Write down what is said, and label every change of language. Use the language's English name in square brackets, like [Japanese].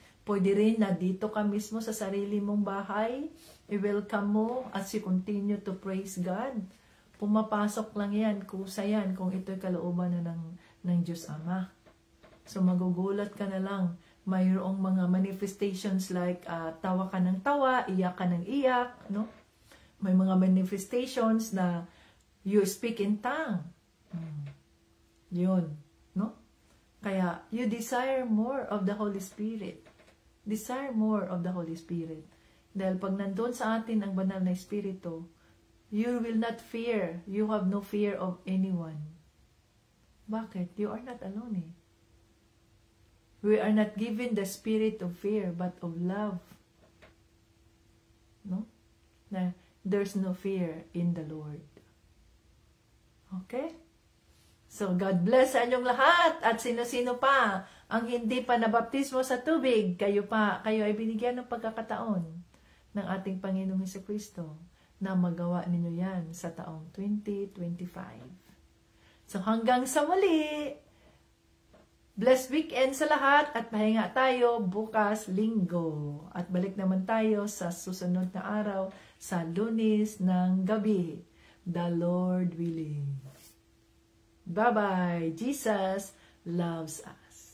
[Filipino] Pwede rin na dito ka mismo sa sarili mong bahay, i-welcome mo [English] as you continue to praise God. [Filipino] Pumapasok lang yan, kusa yan kung ito'y kalooban na ng Diyos Ama. So magugulat ka na lang, mayroong mga manifestations like tawa ka ng tawa, iyak ka ng iyak, no? May mga [English] manifestations na you speak in tongue. [Filipino] Yun, no? Kaya, [English] you desire more of the Holy Spirit. Desire more of the Holy Spirit. [Filipino] Dahil pag nandun sa atin ang banal na Espiritu, [English] you will not fear. You have no fear of anyone. [Filipino] Bakit? [English] You are not alone eh. We are not given the spirit of fear, but of love. No? [Filipino] Na [English] there's no fear in the Lord. Okay? [Filipino] So, God bless sa inyong lahat at sino-sino pa ang hindi pa nabaptismo sa tubig, kayo ay binigyan ng pagkakataon ng ating Panginoong Jesucristo na magawa ninyo yan sa taong 2025. So, hanggang sa muli, [English] blessed weekend [Filipino] sa lahat at pahinga tayo bukas linggo. At balik naman tayo sa susunod na araw sa Lunes ng gabi. [English] The Lord willing. Bye-bye. Jesus loves us.